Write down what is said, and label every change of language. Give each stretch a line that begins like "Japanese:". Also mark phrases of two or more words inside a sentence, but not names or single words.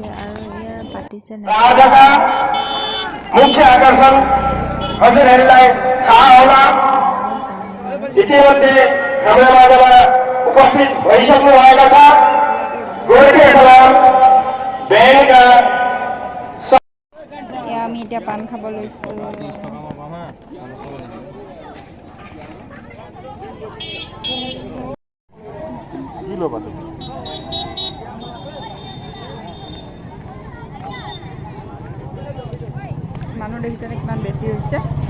Assamese: আৰু ইয়াৰ পাতিছে
Nepali: मुख्य आकर्षण हजुरहरूलाई थाहा होला। इतिमध्ये हाम्रो माझमा उपस्थित भइसक्नु भएको छ गोर्खे सलाम ब्यान्डका।
Assamese: আমি এতিয়া পান খাব লৈছোঁ। মানুহ দেখিছেনে কিমান বেছি হৈছে?